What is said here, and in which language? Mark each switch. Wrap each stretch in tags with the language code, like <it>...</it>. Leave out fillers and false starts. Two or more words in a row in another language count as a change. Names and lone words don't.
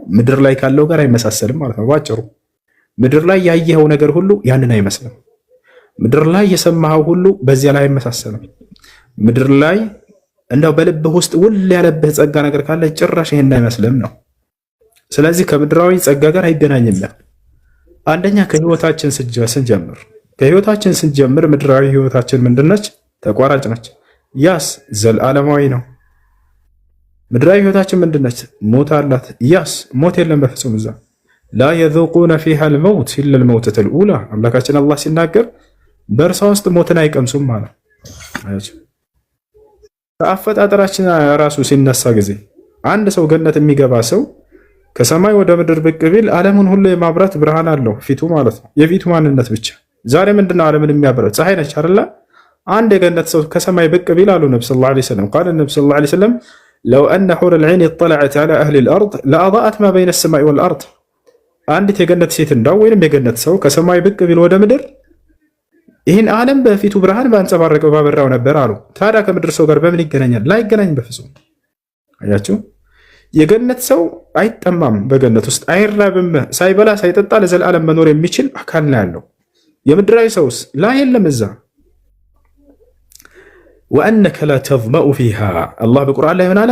<am>ምድር ላይ ካለው ጋር አይመሳሰልም ማለት ነው። ባጭሩ ምድር ላይ ያየኸው ነገር ሁሉ ያንን አይመስልም። ምድር ላይ የሰማኸው ሁሉ በዚያ ላይ አይመሳሰልም። ምድር ላይ እንዳው በልብህ ውስጥ ውል ያለብህ ጸጋ ነገር ካለ ጭራሽ ይሄን አይመስልም ነው። ስለዚህ ከምድራዊ ጸጋ ጋር አይገናኝም። አንደኛ ከህይወታችን ስንጀምር ምድራዊ ህይወታችን ምንድነች? ተቋራጭ ነች። ያስ ዘላለማዊ ነው። ምድራዊ ህይወታችን ምንድነች? ሞት አላት። ያስ ሞት የለም በፍጹም እዛ።</am> <ar>لا يذوقون فيها الموت الا الموتة الاولى</ar> <am>አምላካችን አላህ ሲናገር በእርሷ ውስጥ ሞትን አይቀምሱም ማለት ነው። ከአፈጣጠራችን ራሱ ሲነሳ ጊዜ አንድ ሰው ገነት የሚገባ ሰው ከሰማይ ወደ ምድር ብቅ ቢል ዓለሙን ሁሉ የማብራት ብርሃን አለው ፊቱ ማለት ነው። የፊቱ ማንነት ብቻ። ዛሬ ምንድነው ዓለምን የሚያበራው? ፀሐይ ነች አይደለ? አንድ የገነት ሰው ከሰማይ ብቅ ቢል አሉ ነብዩ</am> <ar>صلى الله عليه وسلم</ar> <am>ቃል ነብዩ</am> <ar>صلى الله عليه وسلم لو أن حور العين اطلعت على اهل الارض لاضاءت ما بين السماء والارض።</ar> <am>አንዲት የገነት ሴት እንዳው ወይንም የገነት ሰው ከሰማይ ብቅ ቢል ወደ ምድር ይህን ዓለም በፊቱ ብርሃን ባንጸባረቀው ባበራው ነበር አሉ። ታዲያ ከምድር ሰው ጋር በምን ይገናኛል? ላይገናኝ በፍጹም። አያችሁ፣ የገነት ሰው አይጠማም፣ በገነት ውስጥ አይራብም፣ ሳይበላ ሳይጠጣ ለዘላለም መኖር የሚችል አካል ነው ያለው። የምድራዊ ሰውስ ላ የለም እዛ።</am> <ar>وأنك لا تظمأ فيها</ar> <am>አላህ በቁርአን ላይ ምን አለ?</am>